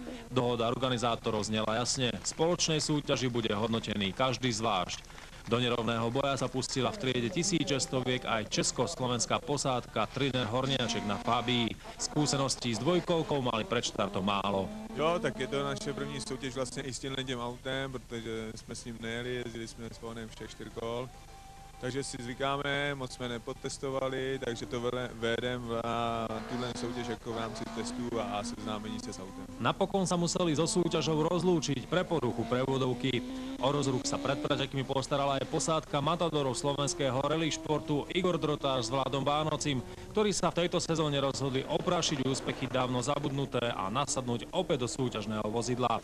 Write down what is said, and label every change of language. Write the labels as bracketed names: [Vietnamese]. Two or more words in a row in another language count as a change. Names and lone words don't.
[Slovak] Dohoda organizátorov znela jasne. V spoločnej súťaži bude hodnotený každý zvlášť. Do nerovného boja sa pustila v triede 1600-viek aj československá posádka Triner Horniaček na Fabii. Skúseností s dvojkolkou mali pred štartom málo. [Czech] Jo, tak je to naše první soutěž vlastně i s tímhletím autem, protože jsme s ním nejeli, jezdili jsme s Vonem všech 4 kol. Takže si zvykáme, moc jsme nepotestovali, takže to vedem na tuhle soutěž jako v rámci testů a seznámení se s autem. [Slovak] Napokon sa museli so súťažou rozlúčiť pre poruchu prevodovky. O rozruch sa pred pretekmi postarala aj posádka matadorov slovenského rally športu Igor Drotár s Vladom Bánocim, ktorí sa v tejto sezóne rozhodli oprašiť úspechy dávno zabudnuté a nasadnúť opäť do súťažného vozidla.